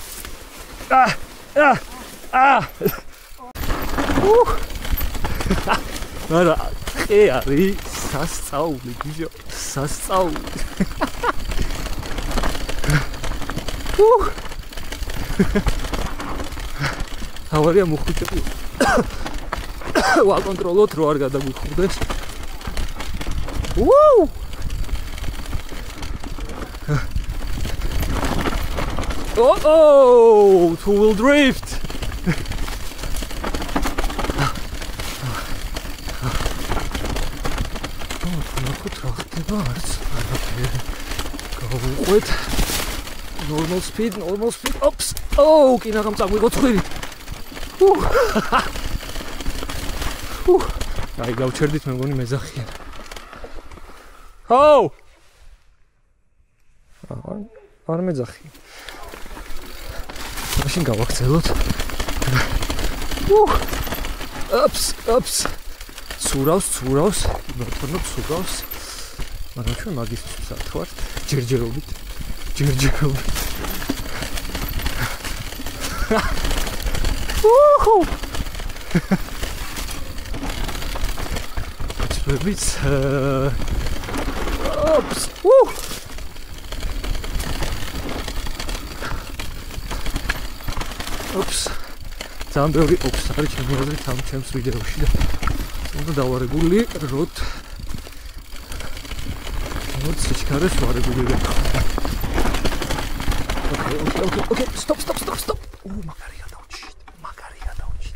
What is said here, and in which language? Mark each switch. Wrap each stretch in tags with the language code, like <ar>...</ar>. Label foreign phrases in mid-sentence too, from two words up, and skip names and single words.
<ka>არა, ხე არის სასწაული, ბიჭო, სასწაული. ავარია მოხუჭები. ვაკონტროლოთ რო არ გადაგვიხურდეს.</ka> <en>Oh, two-wheel drift. Normal speed. Oops.</en> <ka>Oh, კინაღამ წაგვიღო ცხვირი. აი, გავჩერდით, მე მგონი მეძახიან. Oh! არ მეძახიან. მაშინ გავაქცელოთ. Oops. ცურავს. ბატონო ცურავს. მაგრამ ჩვენ მაგისთვის ვთქვათ, ჯერჯერობით.</ka> <en>It's oops. Oops.</en> <ka>ძალიან ბევრი oops არის ჩემი აზრით ამ ჩემს ვიდეოში და უნდა დავარეგული როდ სიჩქარეს ვარეგულირებ.</ka> <en>Okay. Stop.</en> <ka>მაგარია დავჭით.</ka>